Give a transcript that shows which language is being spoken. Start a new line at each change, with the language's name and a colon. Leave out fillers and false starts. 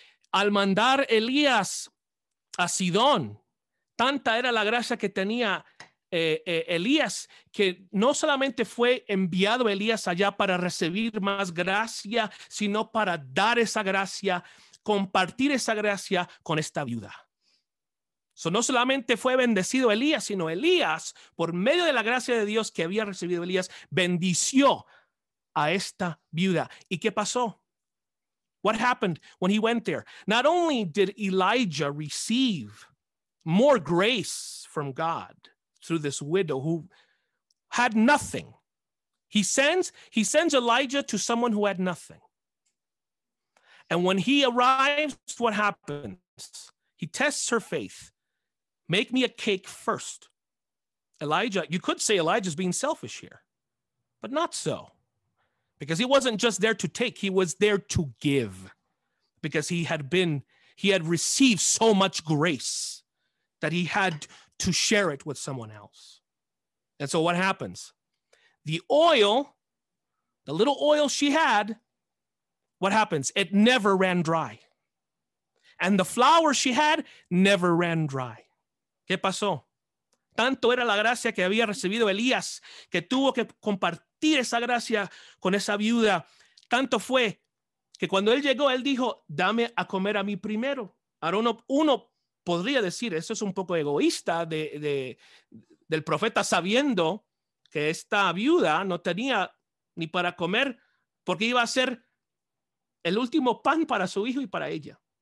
Spanish: Al mandar Elías a Sidón, tanta era la gracia que tenía Elías, que no solamente fue enviado Elías allá para recibir más gracia, sino para dar esa gracia, compartir esa gracia con esta viuda. So, no solamente fue bendecido Elías, sino Elías, por medio de la gracia de Dios que había recibido Elías, bendició a esta viuda. ¿Y qué pasó?
English: What happened when he went there? Not only did Elijah receive more grace from God through this widow who had nothing. He sends Elijah to someone who had nothing. And when he arrives, what happens? He tests her faith. Make me a cake first. Elijah, you could say Elijah's being selfish here, but not so. Because he wasn't just there to take, he was there to give. Because he had received so much grace that he had to share it with someone else. And so what happens? The oil, the little oil she had, what happens? It never ran dry. And the flour she had never ran dry.
Spanish: ¿Qué pasó? Tanto era la gracia que había recibido Elías que tuvo que compartir esa gracia con esa viuda. Tanto fue que cuando él llegó, él dijo, dame a comer a mí primero. Ahora uno podría decir, eso es un poco egoísta del profeta, sabiendo que esta viuda no tenía ni para comer porque iba a ser el último pan para su hijo y para ella.